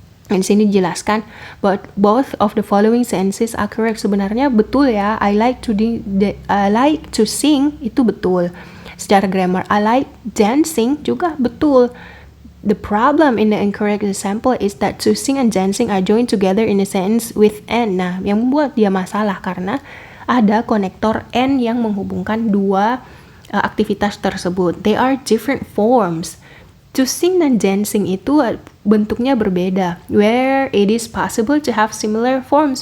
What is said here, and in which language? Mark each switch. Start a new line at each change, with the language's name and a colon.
English: Di sini dijelaskan, but both of the following sentences are correct.
Indonesian: Sebenarnya betul ya, I like to sing itu betul.
English: Secara grammar, I like dancing juga betul. The problem in the incorrect example is that to sing and dancing are joined together in a sentence with and.
Indonesian: Nah, yang membuat dia masalah karena ada konektor and yang menghubungkan dua aktivitas tersebut.
English: They are different forms.
Indonesian: To sing dan dancing itu bentuknya berbeda.
English: Where it is possible to have similar forms.